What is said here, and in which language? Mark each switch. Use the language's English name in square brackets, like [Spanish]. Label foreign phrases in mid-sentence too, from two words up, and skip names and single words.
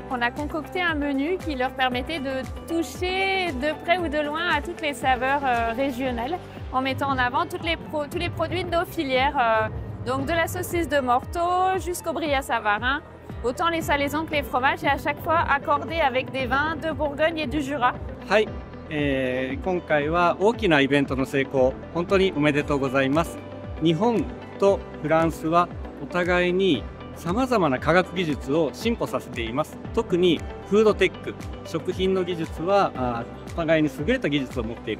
[French] On a concocté un menu qui leur permettait de toucher de près ou de loin à toutes les saveurs régionales en mettant en avant tous les produits de nos filières, donc de la saucisse de Morteau jusqu'au brillat savarin. Autant les salaisons que les fromages, et à chaque fois accordés avec des vins de Bourgogne et du Jura. [Japanese] はい、今回は大きなイベントの成功、本当におめでとうございます。日本とフランスはお互いに様々な科学技術を進歩させています。特にフードテック、食品の技術はお互いに優れた技術を持っている。